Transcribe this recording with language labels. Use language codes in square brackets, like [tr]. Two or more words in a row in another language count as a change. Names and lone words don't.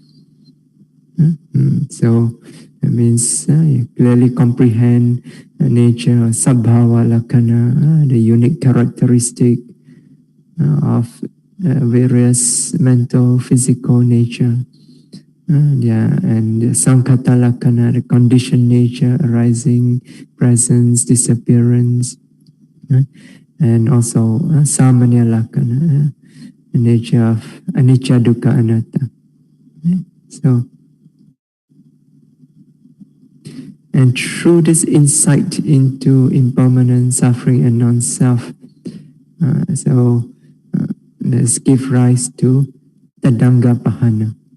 [en] So that means you clearly comprehend the nature of [pi] sabhava lakkhana, [en] the unique characteristic of various mental, physical nature. And the [pi] sankhata lakkhana, [en] the conditioned nature, arising, presence, disappearance. And also [pi] samanya lakkhana, [en] the nature of [pi] anicca, dukkha, anatta. [en] So, and through this insight into impermanent suffering and non-self, let's give rise to [pi] tadanga pahana.